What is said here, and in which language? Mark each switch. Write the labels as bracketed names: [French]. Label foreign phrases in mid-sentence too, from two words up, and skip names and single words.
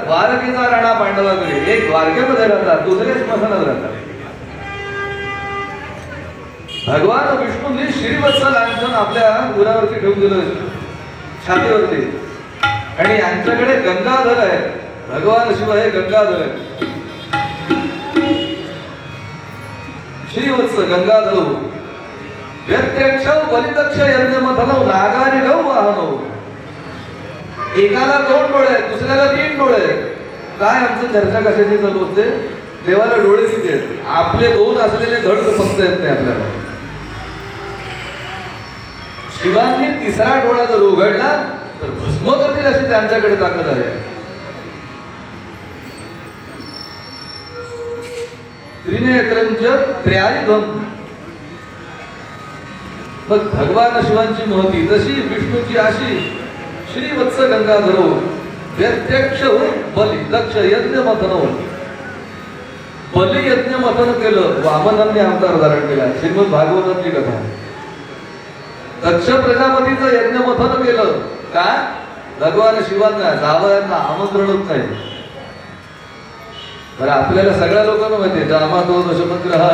[Marathi] द्वारकेचा राणा पांडवाकडे. एक द्वारकेमध्ये राहतात, दुसरे स्मशानात राहतात. भगवान विष्णूंनी श्रीवत्स लांछन आपल्या उरावरती ठेवून दिलं, छातीवरती. आणि यांच्याकडे गंगाधर आहे. भगवान शिव हे गंगाधर आहे. [Sanskrit] श्रीवत्स गंगाधर व्यत्यक्ष बलिदक्ष यज्ञमथनौ नागारी गौ वाहनौ. [Marathi] एकाला 2 डोळे आहेत, दुसऱ्याला 3 डोळे आहेत. काय आमचं चर्चा कशाची चालू असते? देवाला डोळे किती आहेत? आपले 2 असलेले धड फक्त येत नाही आपल्याला. शिवांनी 3रा डोळा जर उघडला तर भस्म करतील अशी त्यांच्याकडे ताकद आहे. [Sanskrit] त्रिनेत्रंच त्र्यायुधम. [Marathi] मग भगवान शिवांची महती जशी, विष्णूची अशी. [Sanskrit] श्रीवत्स गंगाधरो व्यत्यक्ष बली दक्ष यज्ञ मथनो. [Marathi] बली यज्ञ मथन केलं, वामनांनी अवतार धारण केला. श्रीमद भागवताची कथा. दक्ष प्रजापतीचं यज्ञ मथन केलं. का? भगवान शिवांना जावयांना आमंत्रणच नाही. बरं, आपल्याला सगळ्या लोकांना माहिती आहे, [Sanskrit] जामातो दशमग्रह.